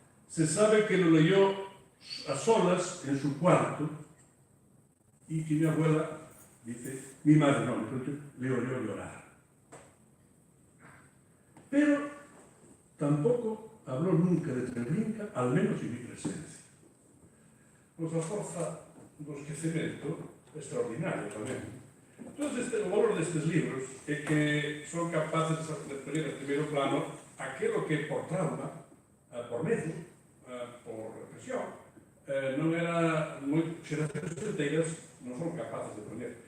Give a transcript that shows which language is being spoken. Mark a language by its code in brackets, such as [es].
[es] se sabe que lo leyó a solas en su cuarto y que mi abuela, dice, mi madre no, le oyó llorar. Pero tampoco habló nunca de Treblinka, al menos en mi presencia. Pues [gl] a forza do esquecemento, extraordinario tamén. Entón, o valor destes libros é que son capaces de poner en primeiro plano aquilo que por trauma, por medo, por represión, non era xeracións enteiras non son capaces de poner.